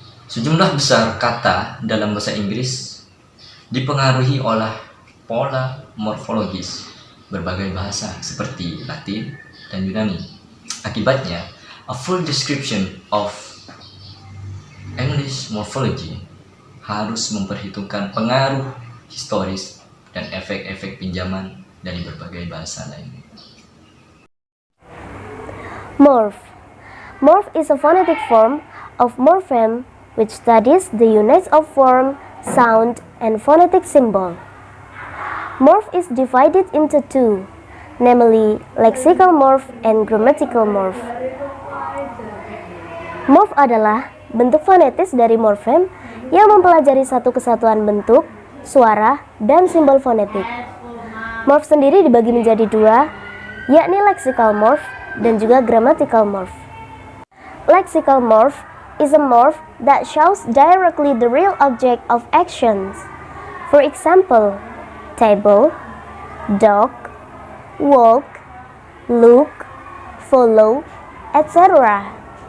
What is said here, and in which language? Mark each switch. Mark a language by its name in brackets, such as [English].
[Indonesian] Sejumlah besar kata dalam bahasa Inggris dipengaruhi oleh pola morfologis berbagai bahasa seperti Latin dan Yunani. Akibatnya, [English] a full description of English morphology [Indonesian] harus memperhitungkan pengaruh historis dan efek-efek pinjaman dari berbagai bahasa lain. Morph. [English] Morph is a phonetic form of morpheme which studies the units of form, sound, and phonetic symbol. Morph is divided into two, namely lexical morph and grammatical morph. [Indonesian] Morph adalah bentuk fonetis dari morfem yang mempelajari satu kesatuan bentuk, suara, dan simbol fonetik. Morph sendiri dibagi menjadi dua, yakni lexical morph dan juga grammatical morph. [English] Lexical morph is a morph that shows directly the real object of actions. For example, table, dog, walk, look, follow, etc.